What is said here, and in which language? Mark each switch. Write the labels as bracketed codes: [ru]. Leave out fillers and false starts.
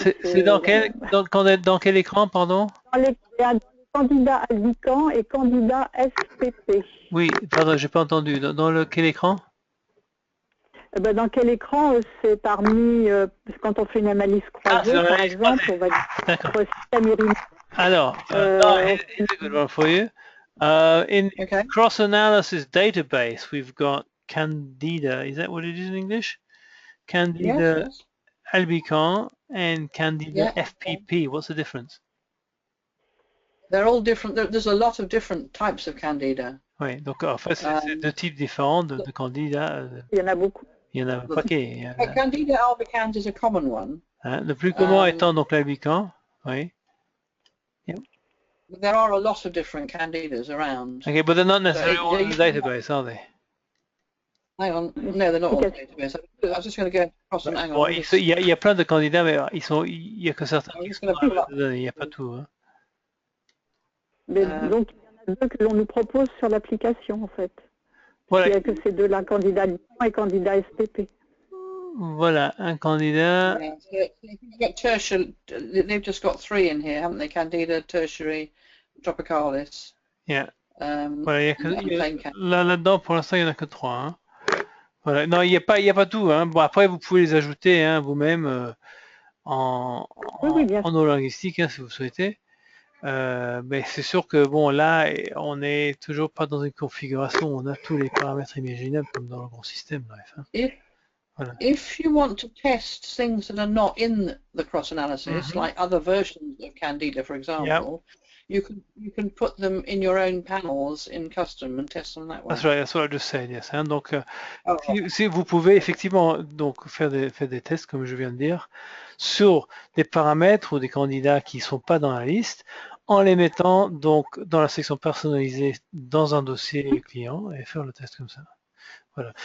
[fr] C'est dans quel écran, pardon? Dans les candidats Albican et candidat SPP. Oui, pardon, j'ai pas entendu. Dans quel écran? Dans quel écran? C'est parmi, quand on fait une analyse croisée, par exemple, on va dire système urinaire. [en] Alors, here's a good one for you. In cross-analysis database, we've got Candida. Is that what it is in English? Candida Albican and Candida FPP. What's the difference? They're all different. There's a lot of different types of Candida. [fr] Oui, donc en fait, c'est deux types différents de Candida. Il y en a beaucoup. Il y en a un paquet. [en] Candida albicans is a common one. [fr] Le plus commun étant donc l'albican. Oui. [en] There are a lot of different candidas around. Okay, but they're not necessarily all in the database, are they? Hang on, no, they're not all in the database. I was just going to go across and hang on. [fr] Il y a plein de candidats, mais il y a que certains. Il n'y a pas tout. Hein. Mais donc, il y en a deux que l'on nous propose sur l'application, en fait. Voilà. Il n'y a que ces deux-là, candidat Albican et candidat SPP. Voilà, un candidat. [en] They've just got 3 in here, haven't they? Candida, tertiary, tropicalis. Yeah. [fr] Voilà, là-dedans, pour l'instant, il n'y en a que 3. Hein. Voilà. Non, il n'y a pas tout. Hein. Bon, après, vous pouvez les ajouter hein, vous-même en linguistique, hein, si vous souhaitez. Mais c'est sûr que bon, là, on n'est toujours pas dans une configuration où on a tous les paramètres imaginables comme dans le grand système. Bref. Hein. [en] If you want to test things that are not in the cross-analysis, like other versions of Candida, for example, you can put them in your own panels in custom and test them that way. That's right. That's what I just said. Yes. [fr] Hein, donc, si vous pouvez effectivement donc faire des tests, comme je viens de dire, sur des paramètres ou des candidats qui sont pas dans la liste, en les mettant donc dans la section personnalisée dans un dossier client et faire le test comme ça. Voilà.